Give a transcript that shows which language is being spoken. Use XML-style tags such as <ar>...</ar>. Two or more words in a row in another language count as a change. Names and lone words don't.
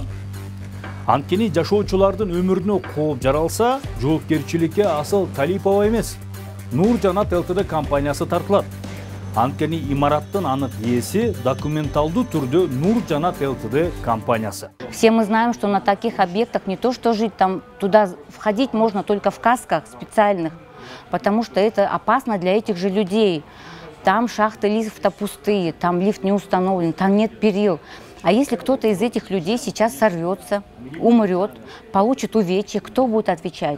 <ky>Анткени жашоочулардын өмүрүнө кооп жаралса, жоопкерчиликке Асыл Талипова эмес, Нурджанат ЛТД компаниясы тартылат. Анткени имараттын анык ээси документалдуу түрдө Нурджанат ЛТД компаниясы.</ky> <ru>Все мы знаем, что на таких объектах не то что жить, там туда входить можно только в касках специальных, потому что это опасно для этих же людей. Там шахты лифта пустые, там лифт не установлен, там нет перил. А если кто-то из этих людей сейчас сорвется, умрет, получит увечья, кто будет отвечать?</ru>